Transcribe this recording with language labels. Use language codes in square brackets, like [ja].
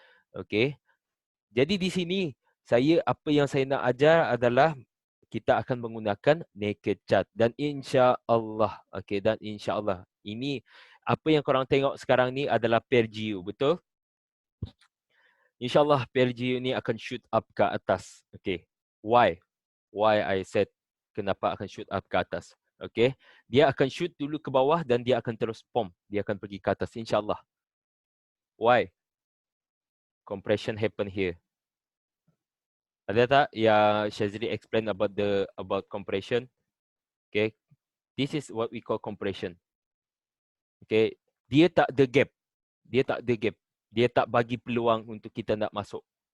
[ms] Okay, jadi di sini apa yang saya nak ajar adalah kita akan menggunakan naked chart dan insya-Allah, okey, dan insya-Allah ini apa yang korang tengok sekarang ni adalah pair GU, betul? InsyaAllah pair GU ni akan shoot up ke atas. Okay. [en] Why? Why I said [ms] kenapa akan shoot up ke atas? Okay. Dia akan shoot dulu ke bawah dan dia akan terus pump. Dia akan pergi ke atas. InsyaAllah. [en] Why? Compression happen here. [ms] Ada tak yang Shazri explain about compression? Okay. [en] This is what we call compression. [ms] Okay. Dia tak ada gap. Dia tak ada gap. Dia tak bagi peluang untuk kita nak masuk.